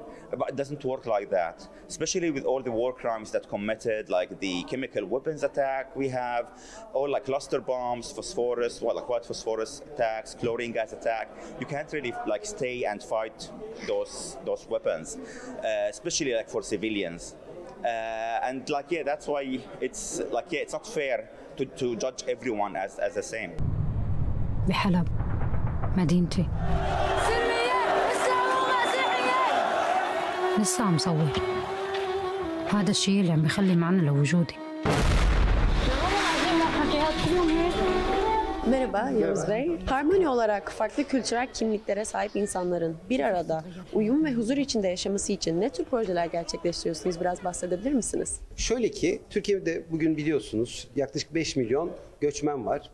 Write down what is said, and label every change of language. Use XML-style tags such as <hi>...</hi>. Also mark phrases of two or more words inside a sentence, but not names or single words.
<en>But it doesn't work like that, especially with all the war crimes that committed, like the chemical weapons attack we have, all like cluster bombs, phosphorus, well, like white phosphorus attacks, chlorine gas attack. You can't really like stay and fight those weapons, especially like for civilians. And like, yeah, that's why it's like, yeah, it's not fair to judge everyone as the same.</en> <ar>بحلب مدينتي لسه عم صور. هذا الشيء اللي عم بيخلي معنى لوجودي.</ar> <tr>Merhaba Yavuz Bey. Harmoni olarak farklı kültürel kimliklere sahip insanların bir arada uyum ve huzur içinde yaşaması için ne tür projeler gerçekleştiriyorsunuz? Biraz bahsedebilir misiniz? Şöyle ki, Türkiye'de bugün biliyorsunuz yaklaşık 5 milyon göçmen var.</tr>